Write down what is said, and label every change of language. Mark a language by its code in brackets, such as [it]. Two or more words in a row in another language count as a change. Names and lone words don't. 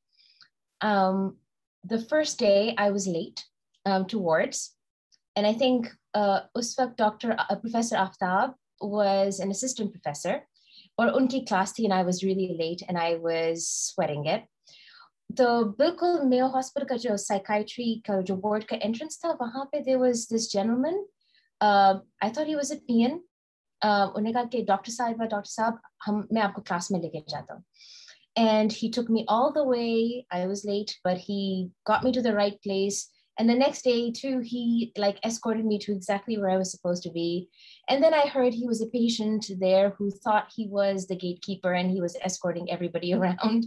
[en] The first day I was late to wards, and I think Professor Aftab was an assistant professor, or [ur] ان کی کلاس تھی, [en] and I was really late and I was sweating it. [ur] So بالکل میو ہسپتال کا جو سائیکائٹری کا جو بورڈ کا انٹرنس تھا، وہاں پے [en] there was this gentleman. I thought he was a PN. [ur] انہوں نے کہا کہ ڈاکٹر صاحب میں آپ کو کلاس میں لے کے جاتا ہوں, [en] and he took me all the way. I was late, but he got me to the right place, and the next day too he like escorted me to exactly where I was supposed to be. And then I heard he was a patient there who thought he was the gatekeeper and he was escorting everybody around.